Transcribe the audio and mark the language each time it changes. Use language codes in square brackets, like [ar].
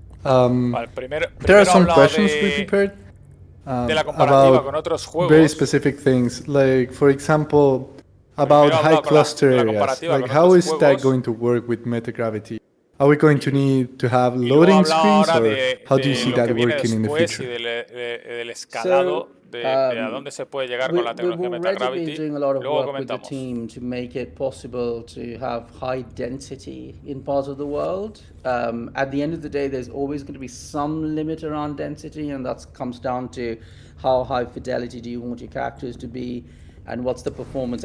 [en] There are some questions we prepared about very specific things, like, for example, about high cluster areas. Like, how is that going to work with metagravity? Are we going to need to have loading screens, or how do you see that working in the future? [es] Del escalado de a dónde se puede llegar con la tecnología metagravity. [en] We're doing a lot of work with the team to make it possible to have high density in parts of the world. At the end of the day, there's always going to be some limit around density, and that comes down to how high fidelity do you want your characters to be, and what's the performance.